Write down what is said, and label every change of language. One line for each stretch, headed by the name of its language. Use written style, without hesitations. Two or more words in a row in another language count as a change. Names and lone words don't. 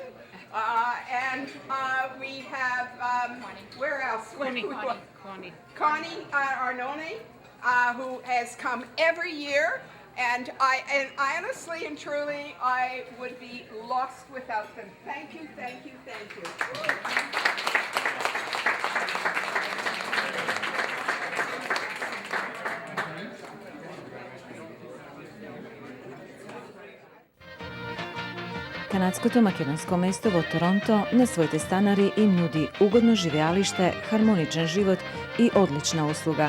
English: And we have, where else? Connie Arnone, who has come every year. And I honestly and truly, I would be lost without them. Thank you, thank you, thank you.
Macedonian: Канадско-македонско место во Toronto на своите станари им нуди угодно живеалиште, хармоничен живот и одлична услуга.